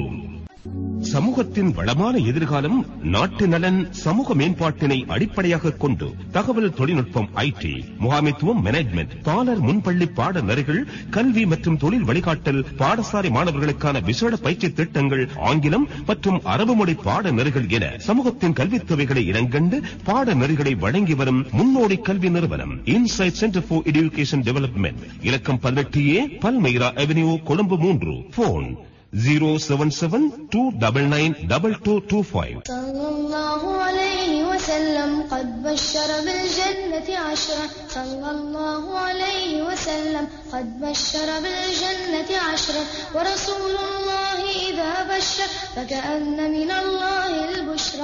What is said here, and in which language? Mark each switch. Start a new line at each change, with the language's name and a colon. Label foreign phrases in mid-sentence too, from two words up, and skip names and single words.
Tamil: சமூகத்தின் வளமான எதிர்காலம் நாட்டு நலன் சமூக மேம்பாட்டினை அடிப்படையாக கொண்டு தகவல் தொழில்நுட்பம் IT, முகாமைத்துவம் மேனேஜ்மெண்ட், பாலர் முன்பள்ளி பாடநெறிகள், கல்வி மற்றும் தொழில் வழிகாட்டல், பாடசாலை மாணவர்களுக்கான விசேட பயிற்சி திட்டங்கள், ஆங்கிலம் மற்றும் அரபு மொழி பாடநெறிகள் என சமூகத்தின் கல்வித் தேவைகளை இனங்கண்டு பாடநெறிகளை வழங்கி வரும் முன்னோடி கல்வி நிறுவனம் இன்சைட் சென்டர் ஃபார் எஜுகேஷன் டெவலப்மெண்ட், இலக்கம் 18A பல்மெய்ரா அவென்யூ, கொழும்பு 3. போன் 077-299-2225.
Arabic: صلى الله عليه وسلم قد بشر بالجنة عشرة. صلى الله عليه وسلم قد بشر بالجنة عشرة. ورسول الله إذا بشر فكأن من الله البشرى.